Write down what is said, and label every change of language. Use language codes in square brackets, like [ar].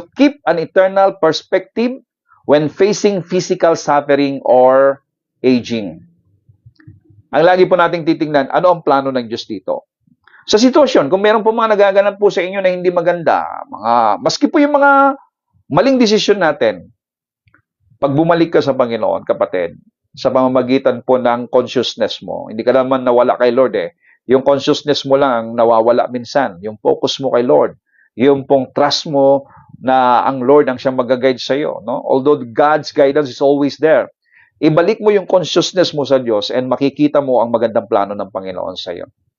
[en] So keep an eternal perspective when facing physical suffering or aging. [tl] Ang lagi po nating titingnan, ano ang plano ng Diyos dito? Sa sitwasyon, kung meron po mga nagaganap po sa inyo na hindi maganda, maski po yung mga maling desisyon natin, Pag bumalik ka sa Panginoon, kapatid, sa pamamagitan po ng consciousness mo, hindi ka naman nawala kay Lord eh. Yung consciousness mo lang ang nawawala minsan. Yung focus mo kay Lord. Yung pong trust mo na ang Lord ang siyang mag-guide sa iyo. No? [en] Although God's guidance is always there. [tl] Ibalik mo yung consciousness mo sa Diyos and makikita mo ang magandang plano ng Panginoon sa iyo.